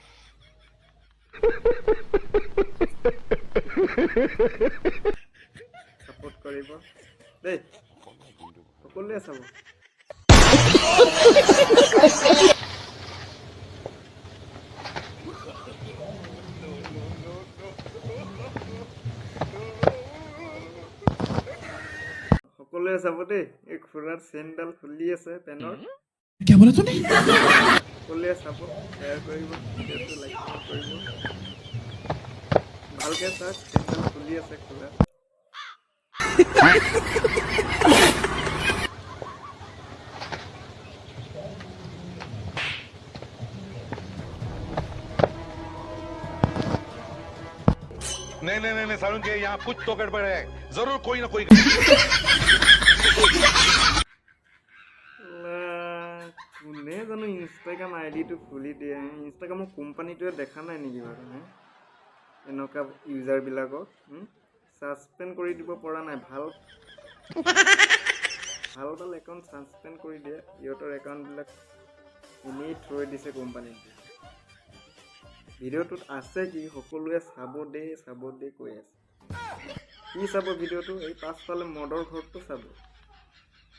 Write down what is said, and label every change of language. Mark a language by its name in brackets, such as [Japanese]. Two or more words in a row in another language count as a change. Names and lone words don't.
[Assamese] ছাপোৰ্ট কৰিব দেই সকলোৱে চাব সকলোৱে চাব দেই এই খুৰাৰ চেইনডাল খুলি আছে পেনৰ সকলোৱে চাব শ্বেয়াৰ কৰিব ভিডিঅ'টো লাইক কৰিব ভালকে চাওক চেইনডাল খুলি আছে খুৰা [Hindi] नहीं नहीं नहीं सारुण के यहाँ कुछ तो गड़बड़ है जरूर कोई ना कोई [Assamese] কোনে জানো ইনষ্টাগ্ৰাম আইডিটো খুলি দিয়ে ইনষ্টাগ্ৰামৰ কোম্পানীটোৱে দেখা নাই নেকি বাৰু এনেকুৱা ইউজাৰবিলাকক ছাছপেণ্ড কৰি দিব পৰা নাই ভাল একাউণ্ট ছাছপেণ্ড কৰি দিয়ে ইহঁতৰ একাউণ্টবিলাক এনেই থৈ দিছে কোম্পানীটোৱে ভিডিঅ'টোত আছে কি সকলোৱে চাব দে কৈ আছে কি চাব ভিডিঅ'টো এই পাছফালে মদৰ ঘৰটো চাব